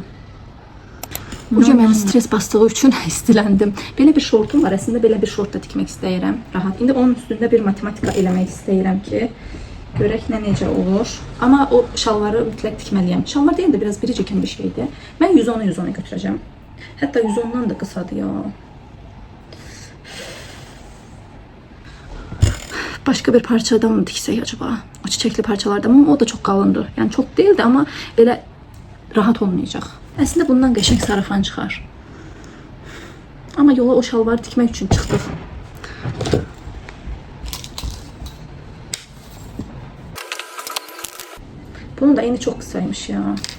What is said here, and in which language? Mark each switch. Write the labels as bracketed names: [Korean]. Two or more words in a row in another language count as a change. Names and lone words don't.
[Azerbaijani] Bugün mənim stres bastığı üçün istiləndim. Belə bir şortum var. Əslində belə bir şort da tikmək istəyirəm. Rahat. İndi onun üstündə bir matematika eləmək istəyirəm ki, görək nə necə olur. Amma o şalvarı mütləq tikməliyəm. Şalvar deyil də biraz biricə kimi bir şeydir. Mən 110'u götürəcəm. Hətta 110'dan da qısadır ya. [Turkish] Başka bir parçadan mı diksək acaba? O çiçekli parçalardan mı? [Azerbaijani] O da çok qalındır. Yəni çox deyildi, amma belə rahat olmayacaq. Əslində bundan qəşəng sarafan çıxar. Amma yola o şalvarı tikmək üçün çıxdıq. [Turkish] Bunun da eni çok kısaymış ya.